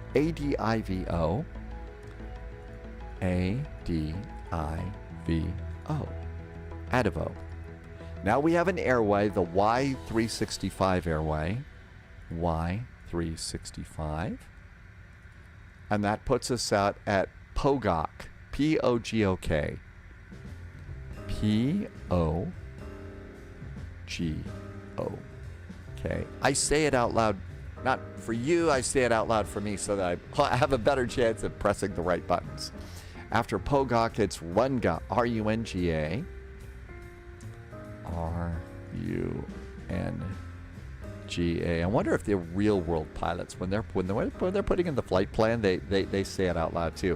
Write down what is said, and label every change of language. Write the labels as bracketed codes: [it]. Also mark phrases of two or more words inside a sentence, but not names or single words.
[en] ADIVO. ADIVO. Adivo. Now we have an airway, the Y365 airway. Y365. And that puts us out at POGOK. P-O-G-O-K. P-O-G-O-K. I say it out loud, not for you, I say it out loud for me so that I have a better chance of pressing the right buttons. After POGOK, it's RUNGA. R-U-N-G-A. R-U-N-G-A. I wonder if they're real world pilots when they're putting in the flight plan, they say it out loud too.